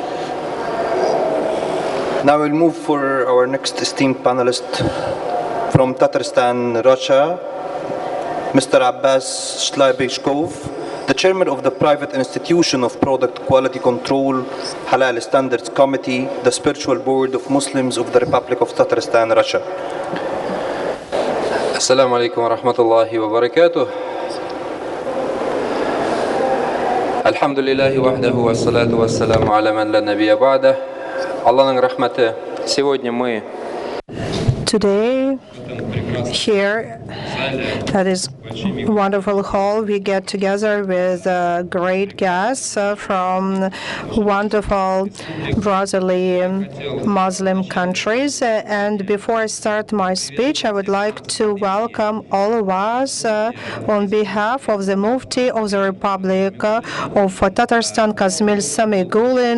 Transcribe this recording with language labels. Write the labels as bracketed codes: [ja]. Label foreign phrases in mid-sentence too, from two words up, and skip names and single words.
[en] Now we'll move for our next esteemed panelist from Tatarstan, Russia, Mr. Abbas Shlaybyshkov, the chairman of the private institution of product quality control, Halal Standards Committee, the spiritual board of Muslims of the Republic of Tatarstan, Russia. [ar] السلام عليكم ورحمة الله وبركاته. الحمد لله وحده والصلاة والسلام على من لا نبي بعده. [tr] Allah'ın rahmeti. [ru] Сегодня мы [en] Today, here at this wonderful hall, we get together with great guests from wonderful brotherly Muslim countries. And before I start my speech, I would like to welcome all of us on behalf of the Mufti of the Republic of Tatarstan, Kazmil Samigulin.